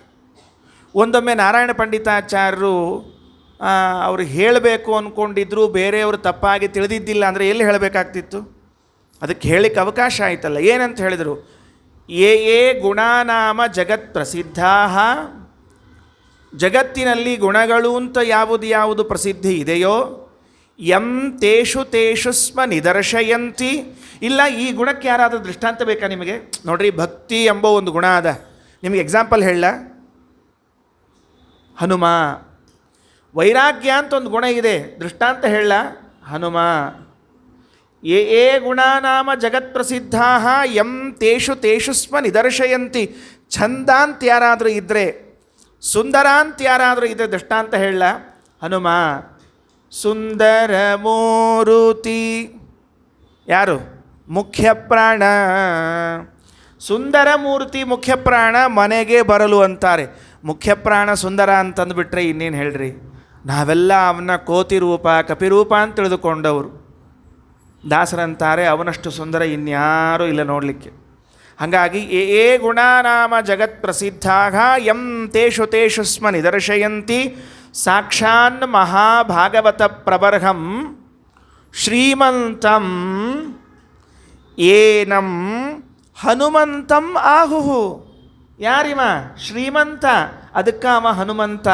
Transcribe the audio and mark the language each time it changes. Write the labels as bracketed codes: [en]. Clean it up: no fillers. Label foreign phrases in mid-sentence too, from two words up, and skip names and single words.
[kn] ಒಂದೊಮ್ಮೆ ನಾರಾಯಣ ಪಂಡಿತಾಚಾರ್ಯರು ಅವರು ಹೇಳಬೇಕು ಅಂದ್ಕೊಂಡಿದ್ರು, ಬೇರೆಯವರು ತಪ್ಪಾಗಿ ತಿಳಿದಿದ್ದಿಲ್ಲ ಅಂದರೆ ಎಲ್ಲಿ ಹೇಳಬೇಕಾಗ್ತಿತ್ತು, ಅದಕ್ಕೆ ಹೇಳಲಿಕ್ಕೆ ಅವಕಾಶ ಆಯಿತಲ್ಲ. ಏನಂತ ಹೇಳಿದರು, [sa] ಯೇ ಯೇ ಗುಣಾನಾಮ ಜಗತ್ ಪ್ರಸಿದ್ಧಾ. [kn] ಜಗತ್ತಿನಲ್ಲಿ ಗುಣಗಳು ಅಂತ ಯಾವುದು ಪ್ರಸಿದ್ಧಿ ಇದೆಯೋ, [sa] ಯಂ ತೇಷು ತೇಷು ಸ್ಮ ನಿದರ್ಶಯಂತಿ. [kn] ಇಲ್ಲ, ಈ ಗುಣಕ್ಕೆ ಯಾರಾದರೂ ದೃಷ್ಟಾಂತ ಬೇಕಾ ನಿಮಗೆ? ನೋಡ್ರಿ, ಭಕ್ತಿ ಎಂಬ ಒಂದು ಗುಣ ಅದ. ನಿಮಗೆ ಎಕ್ಸಾಂಪಲ್ ಹೇಳ, ಹನುಮ. ವೈರಾಗ್ಯ ಅಂತ ಒಂದು ಗುಣ ಇದೆ, ದೃಷ್ಟಾಂತ ಹೇಳ, ಹನುಮ. [sa] ಯೇ ಯೇ ಗುಣಾನಾಮ ಜಗತ್ ಪ್ರಸಿದ್ಧಾ ಯಂ ತೇಷು ತೇಷು ಸ್ಮ ನಿದರ್ಶಯಂತಿ. [kn] ಛಂದ ಅಂತ ಯಾರಾದರೂ ಇದ್ದರೆ, ಸುಂದರ ಅಂತ ಯಾರಾದರೂ ಇದ್ದರೆ ದೃಷ್ಟಾಂತ ಹೇಳ, ಹನುಮ. ಸುಂದರ ಮೂರುತಿ ಯಾರು? ಮುಖ್ಯ ಪ್ರಾಣ. ಸುಂದರ ಮೂರ್ತಿ ಮುಖ್ಯ ಪ್ರಾಣ ಮನೆಗೆ ಬರಲು ಅಂತಾರೆ. ಮುಖ್ಯ ಪ್ರಾಣ ಸುಂದರ ಅಂತಂದುಬಿಟ್ರೆ ಇನ್ನೇನು ಹೇಳ್ರಿ, ನಾವೆಲ್ಲ ಅವನ ಕೋತಿರೂಪ ಕಪಿರೂಪ ಅಂತ ತಿಳಿದುಕೊಂಡವರು. ದಾಸರಂತಾರೆ ಅವನಷ್ಟು ಸುಂದರ ಇನ್ಯಾರೂ ಇಲ್ಲ ನೋಡಲಿಕ್ಕೆ. [sa] ಹಾಗಾಗಿ ಏ ಗುಣಾನಾಮ ಜಗತ್ ಪ್ರಸಿದ್ಧಾಗ ಯಂ ತೇಷು ತೇಷು ಸ್ಮ ನಿದರ್ಶಯಂತಿ ಸಾಕ್ಷಾನ್ ಮಹಾಭಾಗವತ ಪ್ರಬರ್ಹಂ ಶ್ರೀಮಂತಂ ಏನಂ ಹನುಮಂತಂ ಆಹುಹು. [kn] ಯಾರಿವ? ಶ್ರೀಮಂತ. ಅದಕ್ಕೆ ಅವ ಹನುಮಂತ.